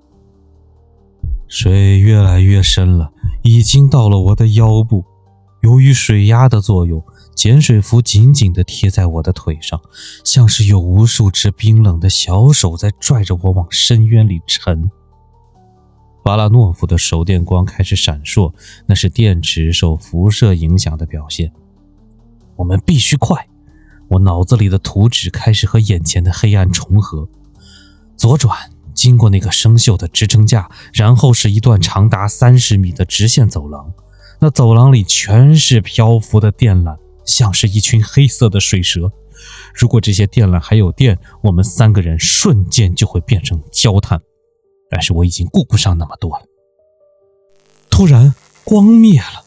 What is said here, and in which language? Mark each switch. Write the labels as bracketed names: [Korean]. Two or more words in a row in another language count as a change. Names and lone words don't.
[Chinese] 水越來越深了，已經到了我的腰部。由於水壓的作用， 鹼水符緊緊地貼在我的腿上，像是有无数只冰冷的小手在拽着我往深淵里沉。巴拉諾夫的手電光開始閃爍，那是電池受輻射影響的表現。我們必須快！我腦子裡的圖紙開始和眼前的黑暗重合。左轉，經過那個生鏽的支撐架，然後是一段長達30 米的直線走廊。那走廊裡全是漂浮的電纜，像是一群黑色的水蛇。如果這些電缆還有電，我們3個人瞬間就会變成焦炭。但是我已經顧不上那麼多了。突然，光滅了。